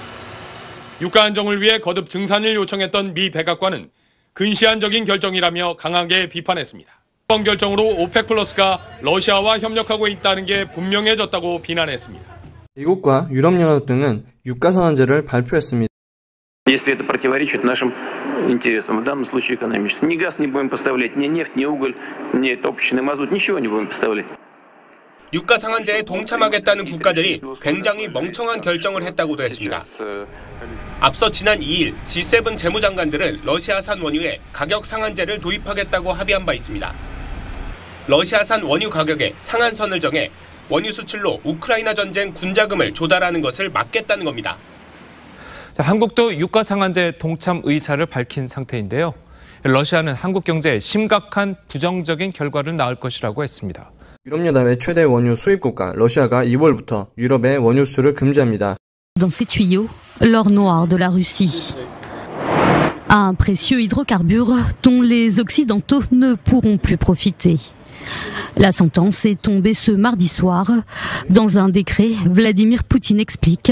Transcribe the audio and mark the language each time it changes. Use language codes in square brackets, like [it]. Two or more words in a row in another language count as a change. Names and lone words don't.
[ko] 유가 안정을 위해 거듭 증산을 요청했던 미 백악관은 근시안적인 결정이라며 강하게 비판했습니다. 이번 결정으로 오펙 플러스가 러시아와 협력하고 있다는 게 분명해졌다고 비난했습니다. 미국과 유럽연합 등은 유가 상한제를 발표했습니다. [ru] Если это противоречит нашим интересам, в данном случае экономическим. Ни газ не будем поставлять, ни нефть, ни уголь, ни топочный мазут, ничего не будем поставлять. [ko] 유가 상한제에 동참하겠다는 국가들이 굉장히 멍청한 결정을 했다고도 했습니다. 앞서 지난 2일 G7 재무장관들은 러시아산 원유에 가격 상한제를 도입하겠다고 합의한 바 있습니다. 러시아산 원유 가격에 상한선을 정해 원유 수출로 우크라이나 전쟁 군자금을 조달하는 것을 막겠다는 겁니다. 자, 한국도 유가 상한제 동참 의사를 밝힌 상태인데요. 러시아는 한국 경제에 심각한 부정적인 결과를 낳을 것이라고 했습니다. 유럽연합의 최대 원유 수입국가 러시아가 2월부터 유럽의 원유 수출을 금지합니다. [fr] Dans ces tuyaux, l'or noir de la Russie. Un précieux hydrocarbure dont les Occidentaux ne pourront plus profiter. La sentence est tombée ce mardi soir. Dans un décret, Vladimir Poutine explique: